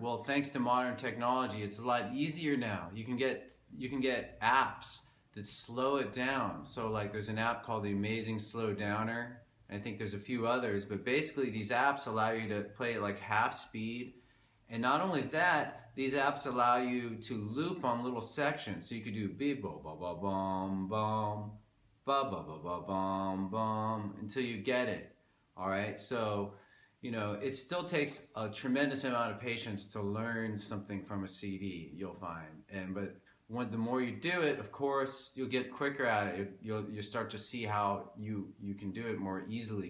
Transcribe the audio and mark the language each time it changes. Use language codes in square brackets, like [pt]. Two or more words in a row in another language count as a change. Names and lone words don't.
[en] Well, thanks to modern technology, it's a lot easier now. You can get apps that slow it down. So like there's an app called the Amazing Slow Downer. I think there's a few others, but basically these apps allow you to play at like half speed. And not only that, these apps allow you to loop on little sections. So you could do beep bo ba ba bum bum ba ba ba ba bum bum until you get it. All right, so you know it still takes a tremendous amount of patience to learn something from a CD. You'll find, but the more you do it, of course, you'll get quicker at it. You'll start to see how you can do it more easily.